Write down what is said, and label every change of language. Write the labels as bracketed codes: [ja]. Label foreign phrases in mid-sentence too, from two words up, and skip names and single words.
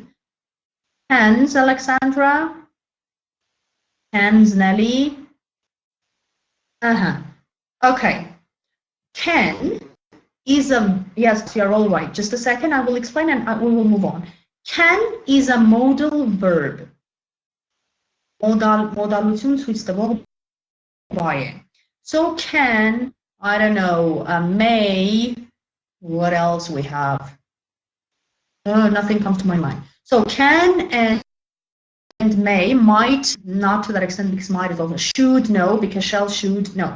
[en] Cans, Alexandra. Cans, Nelly. Okay. Can is a, yes, you're all right. Just a second, I will explain and we will move on. Can is a modal verb. [hy] Modalություն ցույց տվող բառ է. [en] So can, I don't know, may, what else we have? Nothing comes to my mind. So can and may, might, not to that extent because might is also should, no, because shall, should, no.